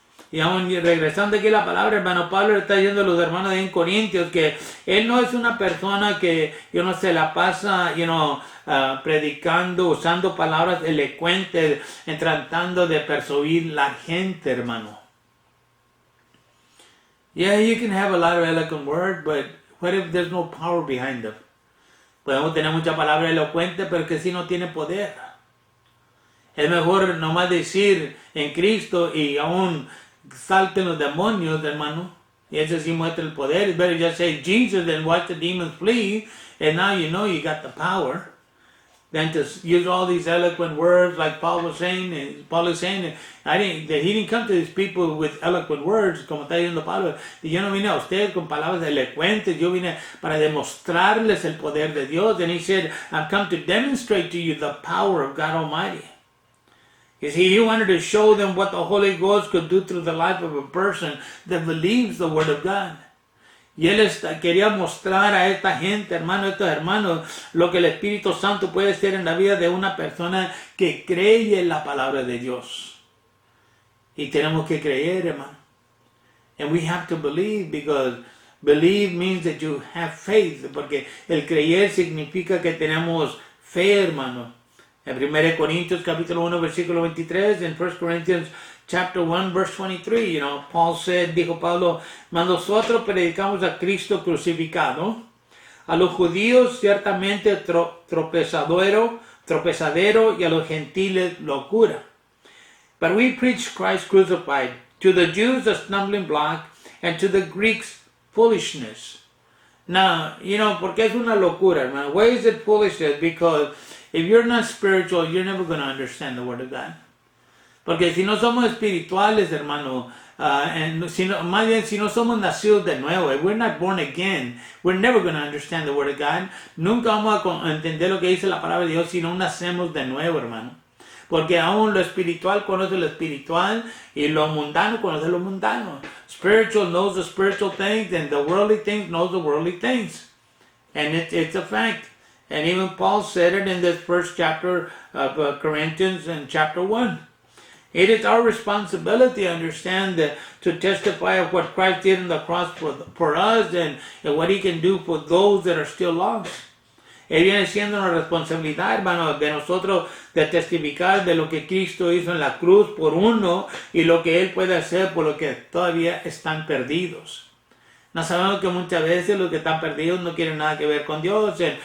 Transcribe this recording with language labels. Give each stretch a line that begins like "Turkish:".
Spanish: Y aún regresando aquí a la palabra, hermano Pablo le está diciendo a los hermanos de en Corintios que él no es una persona que, you know, se la pasa, you know, predicando, usando palabras elocuentes, tratando de persuadir la gente, hermano.
English: Yeah, you can have a lot of eloquent words, but what if there's no power behind them?
Spanish: Podemos tener mucha palabra elocuente, pero que si no tiene poder. Es mejor nomás decir en Cristo y aún salten los demonios, hermano. Y eso sí muestra el poder.
English: It's better just say Jesus and watch the demons flee, and now you know you got the power, than to use all these eloquent words like Paul was saying. And Paul is saying that he didn't come to these people with eloquent words,
Spanish: como está diciendo Pablo. Y yo no vine a ustedes con palabras elocuentes, yo vine para demostrarles el poder de Dios.
English: And he said, I've come to demonstrate to you the power of God Almighty. You see, he wanted to show them what the Holy Ghost could do through the life of a person that believes the Word of God.
Spanish: Y él quería mostrar a esta gente, hermano, estos hermanos, lo que el Espíritu Santo puede hacer en la vida de una persona que cree en la palabra de Dios. Y tenemos que creer, hermano.
English: And we have to believe, because Believe means that you have faith,
Spanish: porque el creer significa que tenemos fe, hermano. En 1 Corintios capítulo 1 versículo 23, en 1
English: Corinthians chapter 1 verse 23, Paul said,
Spanish: dijo Pablo, mas nosotros predicamos a Cristo crucificado, a los judíos ciertamente tropezadero, y a los gentiles locura.
English: But we preach Christ crucified, to the Jews a stumbling block, and to the Greeks foolishness.
Spanish: Now, porque es una locura, hermano.
English: Why is it foolishness? Because if you're not spiritual, you're never going to understand the Word of God.
Spanish: Porque si no somos espirituales, hermano, más bien si no somos nacidos de nuevo,
English: if we're not born again,
Spanish: we're never going to understand the Word of God. Nunca vamos a entender lo que dice la palabra de Dios si no nacemos de nuevo, hermano. Porque aún lo espiritual conoce lo espiritual y lo mundano conoce lo mundano.
English: Spiritual knows the spiritual things and the worldly things knows the worldly things. And it's a fact. And even Paul said it in this first chapter of Corinthians in chapter 1. It is our responsibility to understand to testify of what Christ did on the cross for us and what he can do for those that are still lost.
Spanish: Viene siendo una responsabilidad, hermano, de nosotros de testificar de lo que Cristo hizo en la cruz por uno y lo que Él puede hacer por los que todavía están perdidos. No sabemos que muchas veces los que están perdidos no quieren nada que ver con Dios.